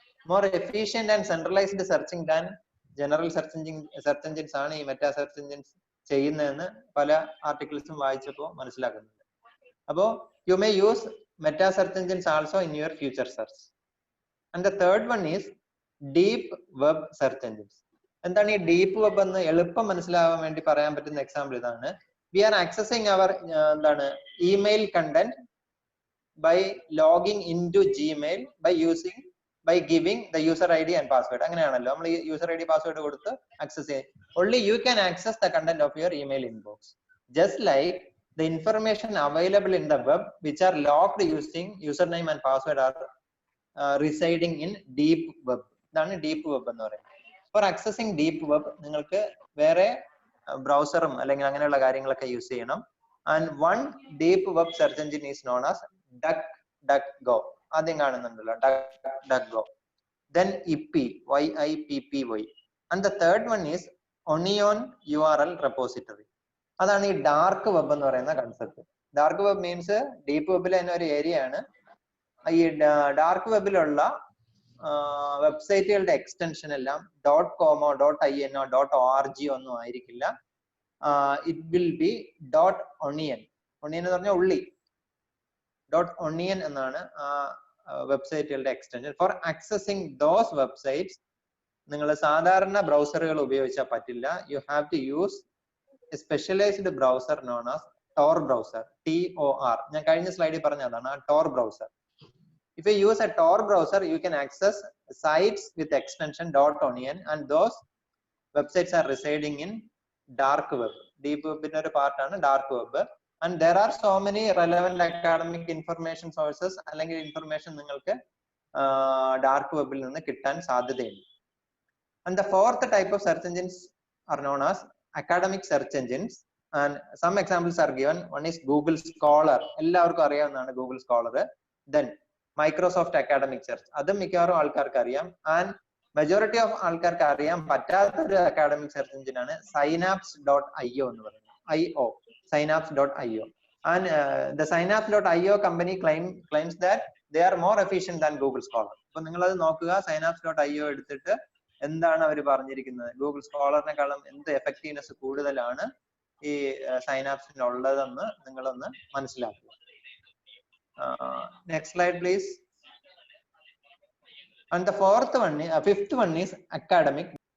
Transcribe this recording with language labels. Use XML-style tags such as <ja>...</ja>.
<en>more efficient and centralised searching than general search engines</en> <ml>ആണ് ഈ meta search engines ചെയ്യുന്നതെന്ന് പല ആർട്ടിക്കിൾസും വായിച്ചപ്പോൾ മനസ്സിലാക്കുന്നുണ്ട്.</ml> <en>അപ്പോ you may use meta search engines also in your future search. And the third one is deep web search engines.</en> <ml>എന്താണ് ഈ deep web എന്ന് എളുപ്പം മനസ്സിലാവാൻ വേണ്ടി പറയാൻ പറ്റുന്ന എക്സാമ്പിൾ ഇതാണ്.</ml> <en>We are accessing our email content by logging into Gmail by giving the user ID and password.</en> <ml>അങ്ങനെയാണല്ലോ നമ്മൾ ഈ യൂസർ ID പാസ്വേഡ് കൊടുത്ത് ആക്സസ് ചെയ്യും.</ml> <en>Only you can access the content of your email inbox. Just like the information available in the web which are logged using username and password are residing in deep web.</en> <ml>ഇതാണ് deep web എന്ന് പറയുന്നത്.</ml> <en>For accessing deep web</en> <ml>നിങ്ങൾക്ക് വേറെ ബ്രൗസറും അല്ലെങ്കിൽ അങ്ങനെയുള്ള കാര്യങ്ങളൊക്കെ use ചെയ്യണം.</ml> <en>And one deep web search engine is known as DuckDuckGo.</en> <ml>ആദ്യം കാണുന്നുണ്ടല്ലോ DuckDuckGo.</ml> <en>Then IPPY, YIPPY. And the third one is Onion URL repository.</en> <ml>അതാണ് ഈ ഡാർക്ക് വെബ് എന്ന് പറയുന്ന concept. Dark web means deep വെബിലെ തന്നെ ഒരു ഏരിയ ആണ്. ഈ ഡാർക്ക് വെബിലുള്ള വെബ്സൈറ്റുകളുടെ എക്സ്റ്റൻഷൻ എല്ലാം .com, .in, .org ഒന്നും ആയിരിക്കില്ല.</ml> <en>It will be .onion.</en> <ml>Onion എന്ന് പറഞ്ഞാൽ ഉള്ളി. .onion എന്നാണ് ആ വെബ്സൈറ്റുകളുടെ extension.</ml> <en>for accessing those websites</en> <ml>നിങ്ങൾ സാധാരണ ബ്രൗസറുകൾ ഉപയോഗിച്ചാൽ പറ്റില്ല.</ml> <en>You have to use a specialised browser known as Tor browser, TOR.</en> <ml>ഞാൻ കഴിഞ്ഞ സ്ലൈഡിൽ പറഞ്ഞതാണ് ആ Tor browser.</ml> <en>If you use a Tor browser, you can access sites with extension .onion, and those websites are residing in dark web. Deep web in a part ആണ് dark web, and there are so many relevant academic information sources</en> <ml>അല്ലെങ്കിൽ information നിങ്ങൾക്ക് dark web ൽ നിന്ന് കിട്ടാൻ സാധ്യതയുണ്ട്.</ml> <en>And the fourth type of search engines are known as academic search engines, and some examples are given. One is Google Scholar.</en> <ml>എല്ലാവർക്കും അറിയാവുന്നതാണ് Google Scholar. Then Microsoft academic search, അതും മിക്കവാറും ആൾക്കാർക്ക് അറിയാം.</ml> <en>and majority of</en> <ml>ആൾക്കാർക്ക് അറിയാൻ പറ്റാത്തൊരു academic search എഞ്ചിനാണ് synapse.io എന്ന് പറയുന്നത്.</ml> <en>synapse.io. And the synapse.io company claims that they are more efficient than Google Scholar.</en> <ml>അപ്പൊ നിങ്ങളത് നോക്കുക, synapse.io എടുത്തിട്ട് എന്താണ് അവർ പറഞ്ഞിരിക്കുന്നത്, ഗൂഗിൾ സ്കോളറിനെക്കാളും എന്ത് എഫക്റ്റീവ്നെസ് കൂടുതലാണ് ഈ സൈനാപ്സിനുള്ളതെന്ന് നിങ്ങളൊന്ന് മനസ്സിലാക്കുക.</ml> <en>Next slide, please. And the fifth one is academic.</en>